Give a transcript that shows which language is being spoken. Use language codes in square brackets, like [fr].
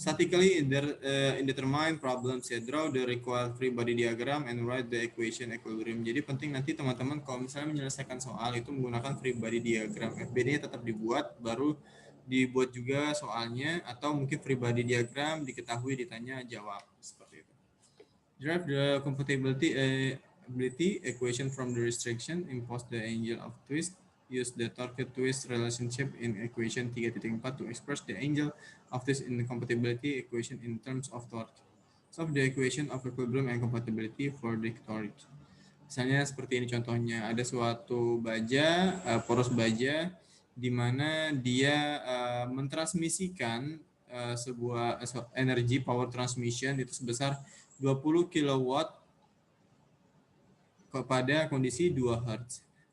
[en] Statically indeterminate problems, ya, draw the required free body diagram and write the equation equilibrium. [id] Jadi penting nanti teman-teman kalau misalnya menyelesaikan soal itu menggunakan free body diagram. FBD-nya tetap dibuat, baru dibuat juga soalnya, atau mungkin free body diagram diketahui ditanya jawab seperti itu. [en] Derive the compatibility equation from the restriction, impose the angle of twist. Use the torque twist relationship in equation 3.4 to express the angle of twist in the compatibility equation in terms of torque. Solve the equation of equilibrium and compatibility for the torque. [id] Misalnya seperti ini contohnya, ada suatu baja, poros baja, di mana dia mentransmisikan sebuah energi power transmission itu sebesar 20 kW kepada kondisi 2 Hz.